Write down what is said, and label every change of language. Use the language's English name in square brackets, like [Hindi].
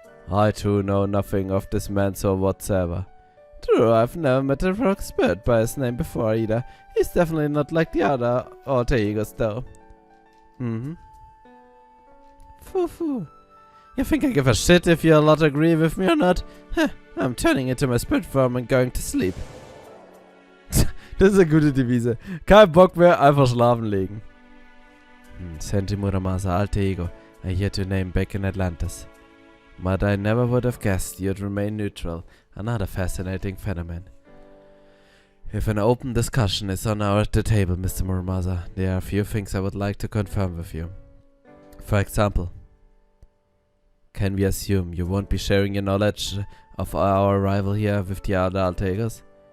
[English] I too know nothing of this man so whatsoever. True, I've never met a rock spirit by his name before either. He's definitely not like the other alter egos though. Foo. You think I give a shit if you lot agree with me or not? I'm turning into my spirit form and going to sleep. [German] Das ist eine gute Devise. Kein Bock mehr, einfach schlafen legen. [English] Senji Muramasa, alter ego. I hear your name back in Atlantis. But I never would have guessed you'd remain neutral. Another fascinating phenomenon. If an open discussion is on the table, Mr. Muramasa, there are a few things I would like to confirm with you. For example, can we assume you won't be sharing your knowledge of our arrival here with the other alter egos?